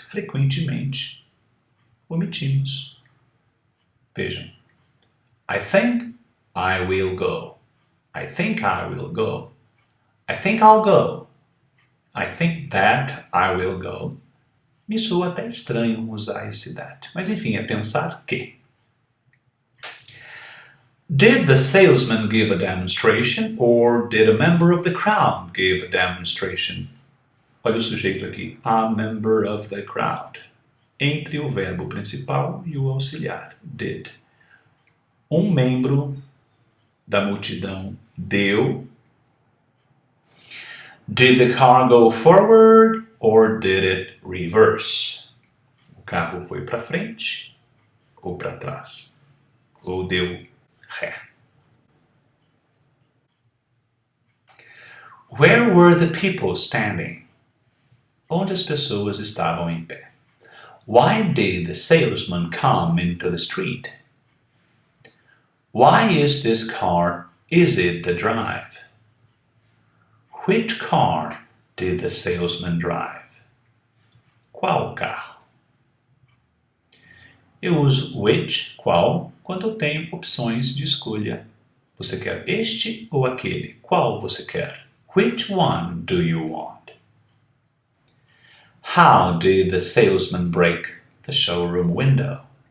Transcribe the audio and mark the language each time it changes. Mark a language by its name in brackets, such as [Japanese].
[Portuguese] Frequentemente omitimos. Vejam. [English] I think I will go. I think I will go. I think I'll go. I think that I will go. [Portuguese] Me soa até estranho usar esse that. Mas enfim, é pensar que. [English] Did the salesman give a demonstration or did a member of the crowd give a demonstration? [Portuguese] Olha o sujeito aqui. [English] A member of the crowd. [Portuguese] Entre o verbo principal e o auxiliar. Did. Um membro da multidão deu. [English] Did the car go forward or did it reverse? [Portuguese] O carro foi para frente ou para trás, ou deu ré. [English] Where were the people standing? [Portuguese] Onde as pessoas estavam em pé. [English] Why did the salesman come into the street? Why is this car easy to drive? Which car did the salesman drive? [Portuguese] Qual carro? Eu uso which, qual, quando eu tenho opções de escolha. Você quer este ou aquele? Qual você quer? [English] Which one do you want? How did the salesman break the showroom window?